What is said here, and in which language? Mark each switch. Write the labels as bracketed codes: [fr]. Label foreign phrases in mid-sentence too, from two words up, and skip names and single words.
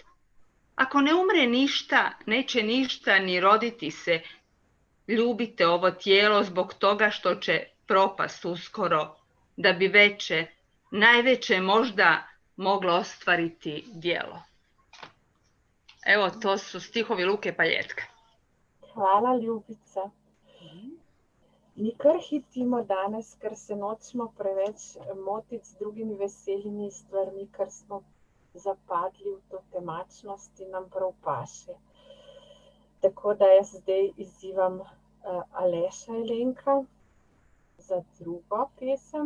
[hr] Ako ne umre ništa, neće ništa ni roditi se. Ljubite ovo tijelo zbog toga što će propast uskoro, da bi veće, najveće možda moglo ostvariti djelo. Evo, to su stihovi Luke Paljetka. Hvala, Ljubica. [sl] Mi kar hitimo danes, ker se nočemo preveč motiti z drugimi veselimi stvarmi, ker smo zapadli v to temačnost in nam prav paše. Tako da jaz zdaj izzivam Aleša Jelenka za drugo pesem.